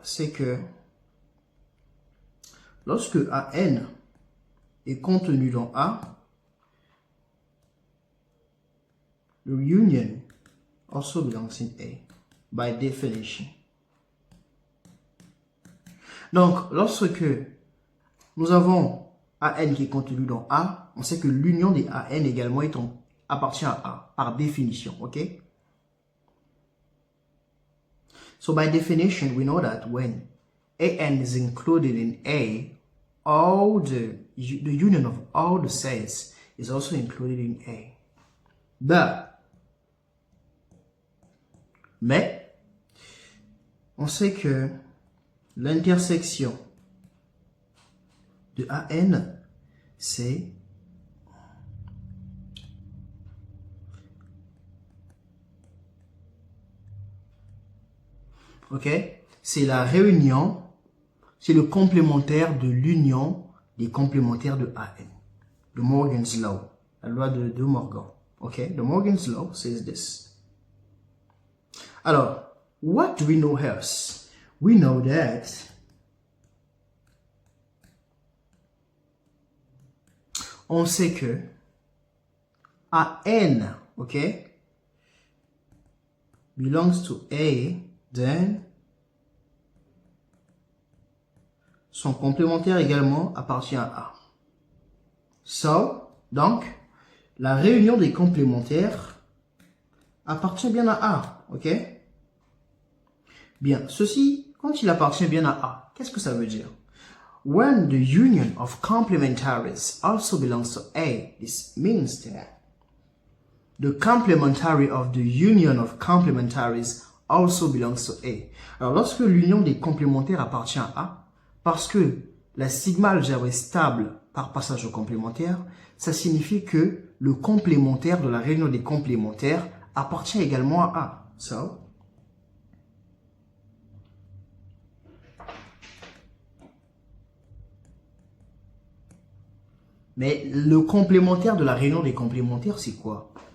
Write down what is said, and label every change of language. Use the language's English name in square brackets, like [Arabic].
[French] C'est que lorsque AN est contenu dans A, [English] the union also belongs in A, by definition. [French] Donc, lorsque nous avons AN qui est contenu dans A, on sait que l'union des AN également appartient à A, par définition, ok? [English] So, by definition, we know that when AN is included in A, the union of all the sets is also included in A. [French] Mais, on sait que l'intersection de AN, c'est c'est la réunion, c'est le complémentaire de l'union des complémentaires de AN. [English] De Morgan's Law, [French] la loi de Morgan. [English] The Morgan's Law says this. [French] Alors, [English] what do we know else? We know that [French] on sait que AN, [English] belongs to A, then [French] son complémentaire également appartient à A. So, donc, la réunion des complémentaires appartient bien à A, Bien, ceci, quand il appartient bien à A, qu'est-ce que ça veut dire? [English] When the union of complementaries also belongs to A, this means that the complementary of the union of complementaries also belongs to A. [French] Alors, lorsque l'union des complémentaires appartient à A, parce que la sigma algèbre est stable par passage au complémentaire, ça signifie que le complémentaire de la réunion des complémentaires appartient également à A. So, mais le complémentaire de la réunion des complémentaires, c'est quoi?